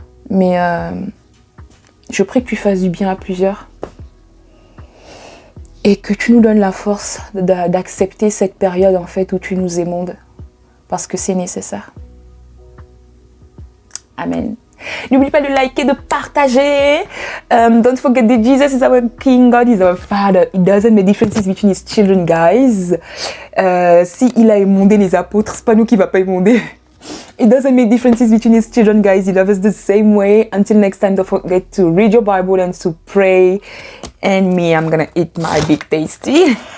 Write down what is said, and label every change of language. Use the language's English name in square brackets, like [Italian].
[French] Mais je prie que tu fasses du bien à plusieurs. Et que tu nous donnes la force d'accepter cette période en fait où tu nous émondes. parce que c'est nécessaire. Amen. N'oublie pas de liker, de partager. [English] Don't forget that Jesus is our King, God is our Father. It doesn't make differences between his children, guys. [French] Si il a émondé les apôtres, c'est pas nous qui va pas émonder. [English] It doesn't make differences between his children, guys. He loves us the same way. Until next time, don't forget to read your Bible and to pray. And me, I'm gonna eat my big tasty.